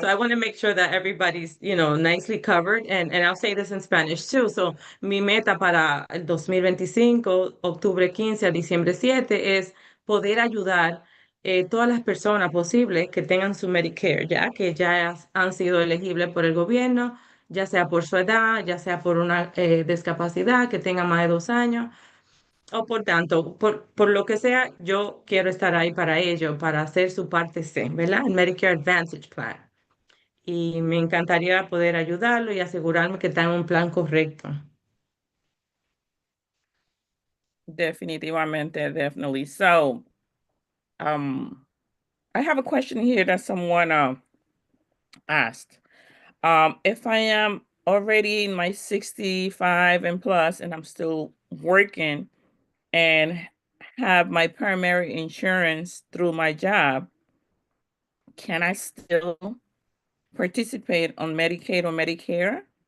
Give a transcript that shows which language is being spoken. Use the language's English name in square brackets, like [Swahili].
[English] so I want to make sure that everybody's, nicely covered. And I'll say this in Spanish too. [Spanish] So mi meta para el 2025, octubre 15 a diciembre 7, es poder ayudar todas las personas posibles que tengan su Medicare, ya que ya han sido elegibles por el gobierno, ya sea por su edad, ya sea por una discapacidad, que tengan más de 2 años. O por tanto, por lo que sea, yo quiero estar ahí para ello, para hacer su parte C, ¿verdad? El Medicare Advantage Plan. Y me encantaría poder ayudarlo y asegurarme que está en un plan correcto. definitivamente, definitely. [English] So, um, I have a question here that someone asked. If I am already in my 65 and plus, and I'm still working and have my primary insurance through my job, can I still participate on Medicaid or Medicare?